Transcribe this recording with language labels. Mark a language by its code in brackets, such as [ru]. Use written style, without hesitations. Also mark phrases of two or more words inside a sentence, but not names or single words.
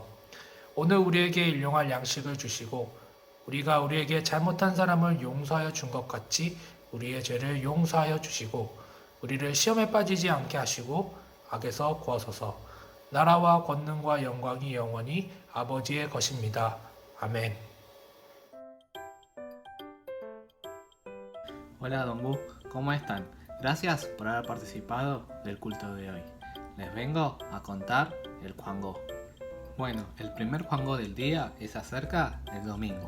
[ko] 오늘 우리에게 일용할 양식을 주시고 우리가 우리에게 잘못한 사람을 용서하여 준 것 같이 우리의 죄를 용서하여 주시고 우리를 시험에 빠지지 않게 하시고 악에서 구하소서. 나라와 권능과 영광이 영원히 아버지의 것입니다. 아멘. [es] Hola Dongu, ¿cómo están? Gracias por haber participado del culto de hoy. Les vengo a contar el Juangó. Bueno, el primer Juangó del día es acerca del domingo.